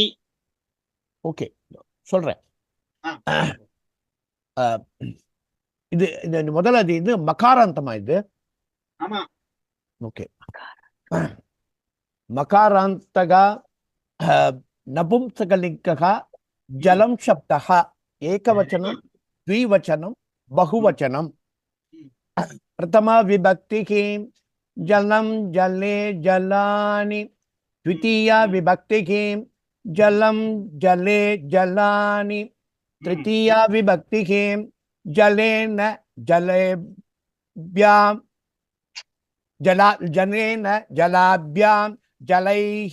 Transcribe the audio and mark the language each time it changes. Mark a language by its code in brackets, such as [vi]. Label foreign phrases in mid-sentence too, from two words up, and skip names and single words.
[ta] ஓகே, சொல்றேன். இது முதல்ல இது மகாராந்தமா இது? ஆமா. [sa] ஓகே. मकारान्त नपुंसकलिङ्गः जलम् शब्दः एकवचनम्, द्विवचनं, बहुवचनं. प्रथमा विभक्तिः जलं, जले, जलानि. द्वितीया विभक्तिः जलं, जले, जलानि. तृतीया विभक्तिः जलेन, जलेभ्यां, जलेन, जलाभ्यां, जलैः.